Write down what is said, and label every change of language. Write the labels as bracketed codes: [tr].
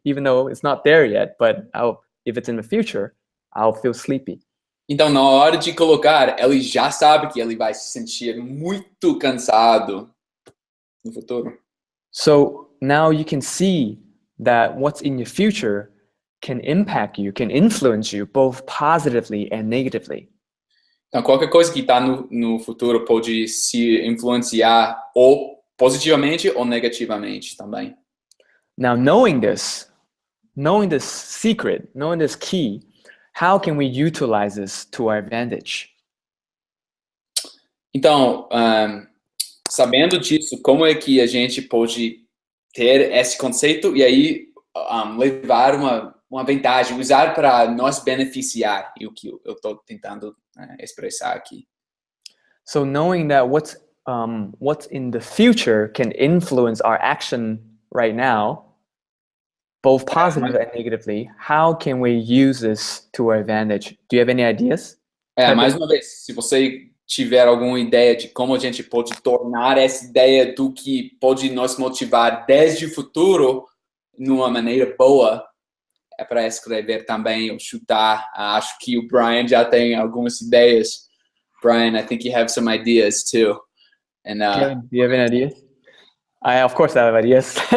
[en] Even though it's not there yet, but if it's in the future, I'll feel sleepy. [pt] Então, na hora de colocar, ele já sabe que ele vai se sentir muito cansado no futuro. [en] So now you can see that what's in your future can impact you, can influence you both positively and negatively. [pt] Então, qualquer coisa que está no futuro pode se influenciar ou positivamente ou negativamente também. [en] Now, knowing this secret, knowing this key, how can we utilize this to our advantage? [pt] Então, sabendo disso, como é que a gente pode ter esse conceito e aí levar uma vantagem, usar para nos beneficiar, e o que eu estou tentando expressar aqui. [en] So knowing that what's in the future can influence our action right now, both positive and negatively, how can we use this to our advantage? Do you have any ideas? [pt] Mais uma vez, se você tiver alguma ideia de como a gente pode tornar essa ideia do que pode nos motivar desde o futuro numa maneira boa, é para escrever também ou chutar. Acho que o Brian já tem algumas ideias. [en] Brian, I think you have some ideas too. And Gavin, do you have any ideas? Of course I have ideas.